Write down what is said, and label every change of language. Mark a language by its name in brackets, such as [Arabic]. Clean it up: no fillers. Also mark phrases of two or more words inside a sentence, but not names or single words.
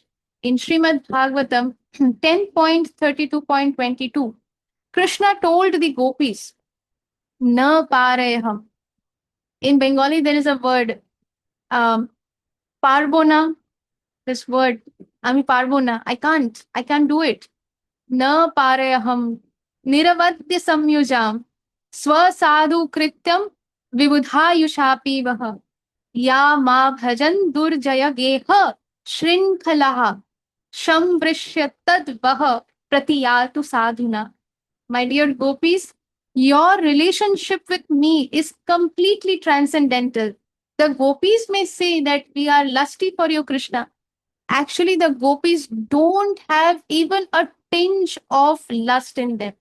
[English] In Srimad Bhagavatam 10.32.22, Krishna told the gopis, [Sanskrit] न पारयेऽहं. [English] In Bengali, there is a word, parbona, this word, [Bangla] আমি পারবো না, [English] I can't do it. [Sanskrit] न पारयेऽहं निरवद्यसंयुजाम्, स्वसाधु कृत्यम विबुधायुषापि वह या मा भजन दुर्जय गेह श्रृंखलाः संवृश्य तद वह प्रतियातु sadhuna. [English] My dear gopis, your relationship with me is completely transcendental. The gopis may say that we are lusty for you, Krishna. Actually, the gopis don't have even a tinge of lust in them.